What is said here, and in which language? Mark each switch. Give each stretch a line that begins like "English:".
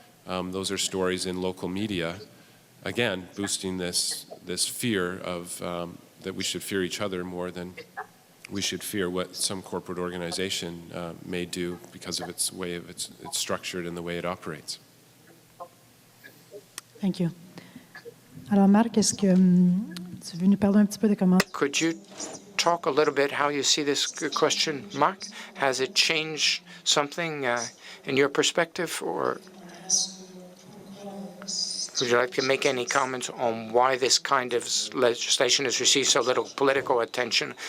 English: Those are stories in local media, again, boosting this fear of that we should fear each other more than we should fear what some corporate organization may do because of its way of it's structured and the way it operates. Thank you.
French: Alors, Marc, est-ce que tu veux nous parler un petit peu de comment...
English: Could you talk a little bit how you see this question, Mark? Has it changed something in your perspective, or would you like to make any comments on why this kind of legislation has received so little political attention?